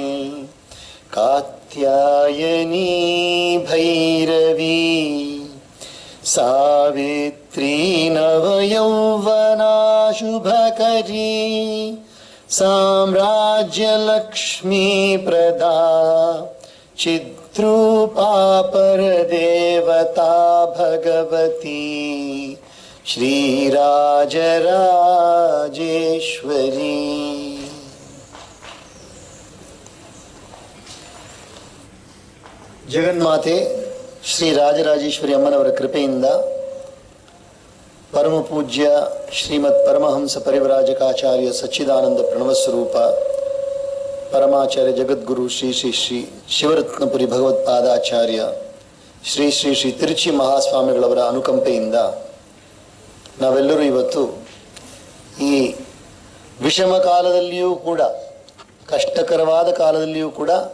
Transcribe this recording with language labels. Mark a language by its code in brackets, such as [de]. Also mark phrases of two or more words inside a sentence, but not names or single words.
[sa] कात्यायनी भैरवी सावित्री नवयौवना शुभकरी साम्राज्यलक्ष्मी प्रदा चिद्रूपा परदेवता भगवती श्रीराजराजेश्वरी। [kn] ಜಗನ್ಮಾತೆ ಶ್ರೀ ರಾಜರಾಜೇಶ್ವರಿ ಅಮ್ಮನವರ ಕೃಪೆಯಿಂದ ಪರಮ ಪೂಜ್ಯ ಶ್ರೀಮದ್ ಪರಮಹಂಸ ಪರಿವ್ರಾಜಕಾಚಾರ್ಯ ಸಚ್ಚಿದಾನಂದ ಪ್ರಣವಸ್ವರೂಪ ಪರಮಾಚಾರ್ಯ ಜಗದ್ಗುರು ಶ್ರೀ ಶ್ರೀ ಶ್ರೀ ಶಿವರತ್ನಪುರಿ ಭಗವತ್ಪಾದಾಚಾರ್ಯ ಶ್ರೀ ಶ್ರೀ ಶ್ರೀ ತಿರುಚಿ ಮಹಾಸ್ವಾಮಿಗಳವರ ಅನುಕಂಪೆಯಿಂದ ನಾವೆಲ್ಲರೂ ಇವತ್ತು ಈ ವಿಷಮ ಕಾಲದಲ್ಲಿಯೂ ಕೂಡ, ಕಷ್ಟಕರವಾದ ಕಾಲದಲ್ಲಿಯೂ ಕೂಡ